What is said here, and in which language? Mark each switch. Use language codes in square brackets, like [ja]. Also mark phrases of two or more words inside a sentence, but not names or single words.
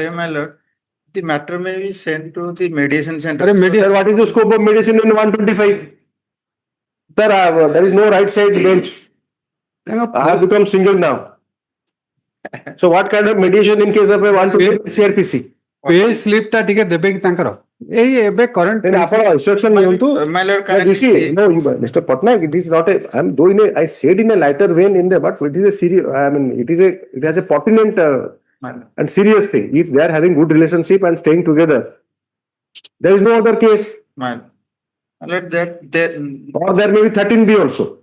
[en] My lord, the matter may be sent to the mediation center. Sir, what is the scope of mediation in 125? Sir, there is no right side bench. I have become single now. So what kind of mediation in case of a 125 CRPC? Pay slip [or] ta ଟିକେ ଦେବେ କି ତାଙ୍କର ଏଇ ଏବେ current ଆପଣ instruction ନିଅନ୍ତୁ. [en] Mr. Patnaik, it is not a, I said in a lighter vein in there, but it is a serious, it has a pertinent and serious thing. If they are having good relationship and staying together, there is no other case. Or there may be 13B also.